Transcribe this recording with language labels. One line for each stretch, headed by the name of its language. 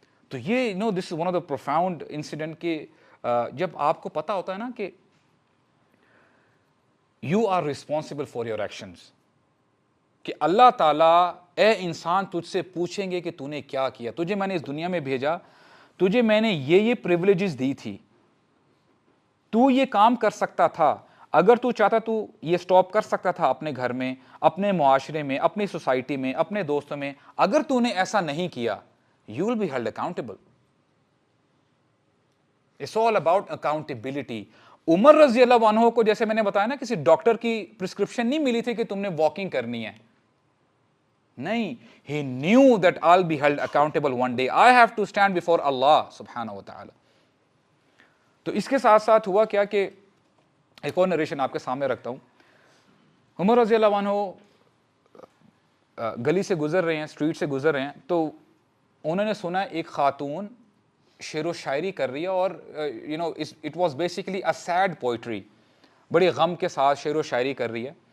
Urdu: تو یہ
English: this is one of the profound incident
Urdu: کہ جب آپ کو پتا ہوتا ہے نا کہ
English: you are responsible for your actions,
Urdu: کہ اللہ تعالیٰ اے انسان تجھ سے پوچھیں گے کہ تو نے کیا کیا, تجھے میں نے اس دنیا میں بھیجا, تجھے میں نے یہ پریولیجز دی تھی, تو یہ کام کر سکتا تھا, اگر تو چاہتا تو یہ سٹاپ کر سکتا تھا اپنے گھر میں, اپنے معاشرے میں, اپنی سوسائٹی میں, اپنے دوستوں میں. اگر تو نے ایسا نہیں کیا,
English: you will be held accountable. It's all about accountability.
Urdu: عمر رضی اللہ عنہ کو جیسے میں نے بتایا نا, کسی ڈاکٹر کی پرسکرپشن نہیں ملی تھی کہ تم نے واکنگ کرنی ہے, نہیں,
English: he knew that I'll be held accountable one day. I have to stand before Allah سبحانہ و تعالی.
Urdu: تو اس کے ساتھ ساتھ ہوا کیا کہ ایک اور نریشن آپ کے سامنے رکھتا ہوں. عمر رضی اللہ عنہ گلی سے گزر رہے ہیں, اسٹریٹ سے گزر رہے ہیں, تو انہوں نے سنا ایک خاتون شعر و شاعری کر رہی ہے, اور
English: it was basically a sad poetry,
Urdu: بڑی غم کے ساتھ شعر و شاعری کر رہی ہے.